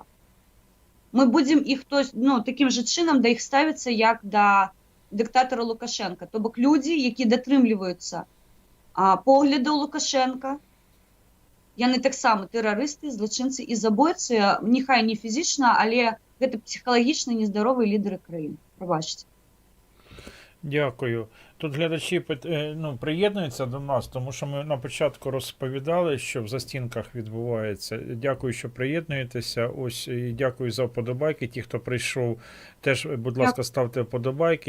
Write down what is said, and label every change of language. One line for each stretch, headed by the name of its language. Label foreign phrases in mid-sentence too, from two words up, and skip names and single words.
Belarusian: Мы будзем іх, ну, такім жа чынам да іх ставіцца, як да дыктатара Лукашенка. То бок людзі, якія датрымліваюцца поглядаў Лукашенка, яны таксама тэрарысты, злачынцы і забойцы, няхай не фізічна, але гэта псіхалагічна нездаровыя лідары краіны. Прабачце.
Ukrainian: Дякую. Тут глядачі приєднуються до нас, тому що ми на початку розповідали, що в застінках відбувається. Дякую, що приєднуєтеся. Ось, і дякую за вподобайки. Ті, хто прийшов, теж, будь ласка, ставте вподобайки.